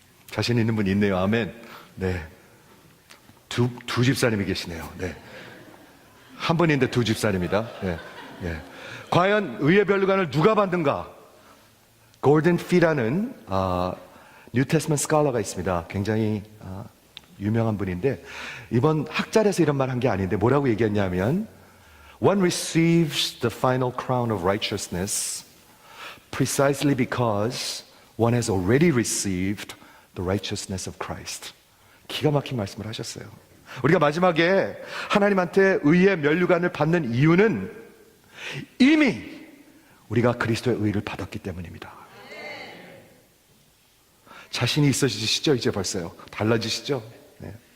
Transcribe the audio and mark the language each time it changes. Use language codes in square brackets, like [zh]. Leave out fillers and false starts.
[ko] 자신 있는 분 있네요. 아멘. 네. 두 집사님이 계시네요. 네. 한 분인데 두 집사님이다. 네. 네. 과연 의의 면류관을 누가 받는가? 골든 피라는 뉴 테스먼트 스칼러가 있습니다. 굉장히 유명한 분인데 이번 학자에서 이런 말 한 게 아닌데 뭐라고 얘기했냐면 [en] One receives the final crown of righteousness precisely because one has already received the righteousness of Christ. [ko] 기가 막힌 말씀을 하셨어요. 우리가 마지막에 하나님한테 의의 면류관을 받는 이유는 이미 우리가 그리스도의 의를 받았기 때문입니다. 자신이 있어지시죠? 이제 벌써요. 달라지시죠? 네.